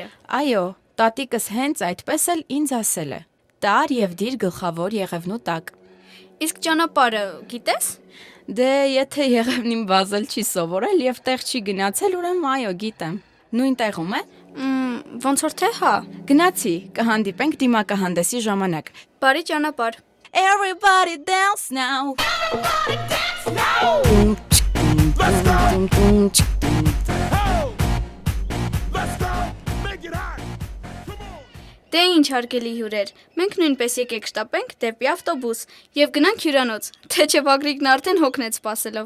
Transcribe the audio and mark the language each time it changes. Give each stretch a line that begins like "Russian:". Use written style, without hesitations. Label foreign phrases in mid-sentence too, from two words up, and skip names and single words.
Armenian: Այո, տատիկս հենց այդպես էլ ինձ ասել է։ Տար եւ դիր գլխավոր եղևնու տակ։ Իսկ ճանապարհը գիտես։ Դե, եթե եղևնին վազել չի սովորել եւ տեղ չի գնացել, ուրեմն այո, գիտեմ։ Նույն տեղում է։ Ոնց որ թե հա։ Գնացի, կհանդիպենք դիմակահանդեսի ժամանակ։ Բարի ճանապարհ։
English: Everybody dance now.
Armenian: Դե ինչ հարգելի հյուրեր, մենք նույնպես եկեք շտապենք դեպի ավտոբուս եւ գնանք հյուրանոց, թե չէ Վագրիկն արդեն հոգնեց սպասելով։